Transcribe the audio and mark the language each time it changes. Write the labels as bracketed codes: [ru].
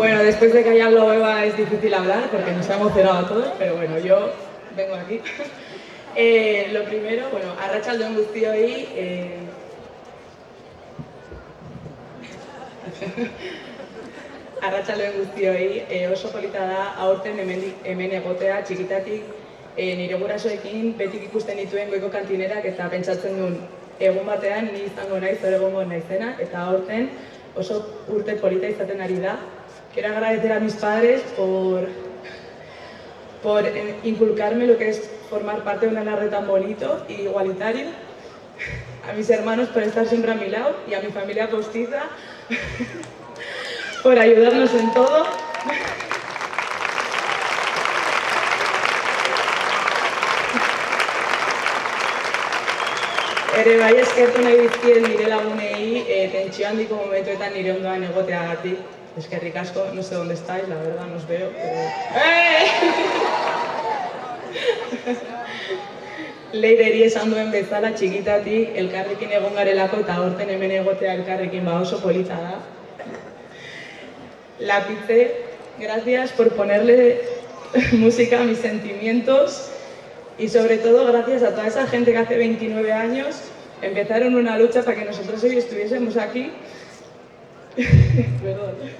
[es] Después de que haya hablado Eva es difícil hablar porque nos ha emocionado a todos, pero bueno, yo vengo aquí. Lo primero, bueno, [eu] arratsaldeon guztioi, arratsaldeon guztioi, oso polita da aurten hemen egotea txikitatik nire gurasoekin betik ikusten dituen goiko kantinerak eta pentsatzen duen egun batean ni izango naiz hor egongo naizena eta aurten oso urte polita izaten ari da. [es] Quiero agradecer a mis padres por inculcarme lo que es formar parte de un alarde tan bonito e igualitario, a mis hermanos por estar siempre a mi lado y a mi familia postiza por ayudarnos en todo. [eu] Ere bai eskertu nahi dizkiet nire lagunei tentsio handiko momentuetan nire ondoan egoteagatik. Eskerrik asko, [es] no sé dónde estáis, la verdad, no os veo, pero... [eu] Leireri esan duen bezala txikitatik elkarrekin egon garelako eta aurten hemen egotea elkarrekin oso polita da. Lapize, [es] Gracias por ponerle música a mis sentimientos y sobre todo gracias a toda esa gente que hace 29 años empezaron una lucha para que nosotros hoy estuviésemos aquí. Perdón.